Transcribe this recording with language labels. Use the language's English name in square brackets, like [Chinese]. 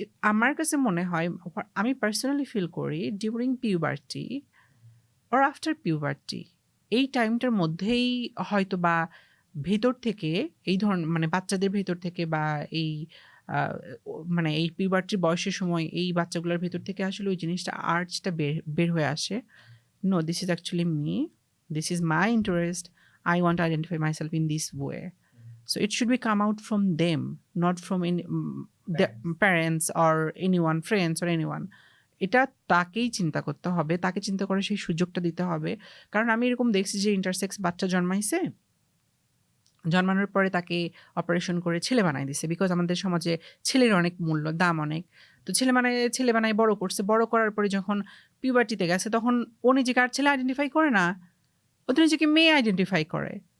[Bangla] আমার কাছে মনে হয়, আমি পার্সোনালি ফিল করি [English] during puberty or after puberty [Bangla] এই টাইমটার মধ্যেই হয়তো বা ভেতর থেকে এই ধরনের মানে বাচ্চাদের ভেতর থেকে বা এই মানে এই পিউবার্টির বয়সের সময় এই বাচ্চাগুলোর ভেতর থেকে আসলে ওই জিনিসটা আর্টসটা বের হয়ে আসে। [English] No, this is actually me, this is my interest, I want to identify myself in this way. So it should be come out from them, not from the parents or anyone, friends or anyone. [Bangla] এটা তাকেই চিন্তা করতে হবে, তাকে চিন্তা করে সেই সুযোগটা দিতে হবে। কারণ আমি এরকম দেখছি যে ইন্টারসেক্স বাচ্চা জন্মাইছে, জন্মানোর পরে তাকে অপারেশন করে ছেলে বানাই দিছে, বিকজ আমাদের সমাজে ছেলের অনেক মূল্য, দাম অনেক। তো ছেলে বানাই বড় করছে, বড় করার পরে যখন পিউবার্টিতে গেছে তখন ও নিজেকে আর ছেলে আইডেন্টিফাই করে না, ও তো নিজেকে মেয়ে আইডেন্টিফাই করে।